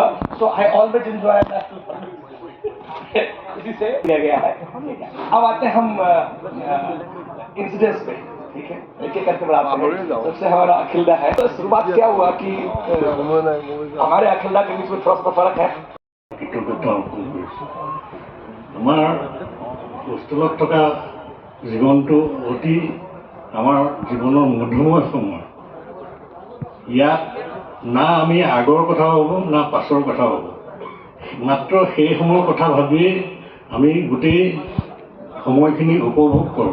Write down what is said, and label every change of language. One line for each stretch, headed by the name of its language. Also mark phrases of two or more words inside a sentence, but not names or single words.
English: so I always enjoy
Hindi: इसी से लिया गया है। अब आते हैं हम इंसिडेंट्स पे, ठीक है, एक एक करके बढ़ाते हैं। सबसे हमारा अखिलदा है। तो शुरुआत क्या हुआ कि हमारे अखिलदा के बीच में थोड़ा सा फर्क है।
Assamese: আমাৰ হোষ্টেলত থকা জীৱনটো অতি আমাৰ জীৱনৰ মধুময় সময়। ইয়াত না আমি আগৰ কথা ভাবোঁ না পাছৰ কথা ভাবোঁ, মাত্ৰ সেই সময়ৰ কথা ভাবিয়েই আমি গোটেই সময়খিনি উপভোগ কৰোঁ।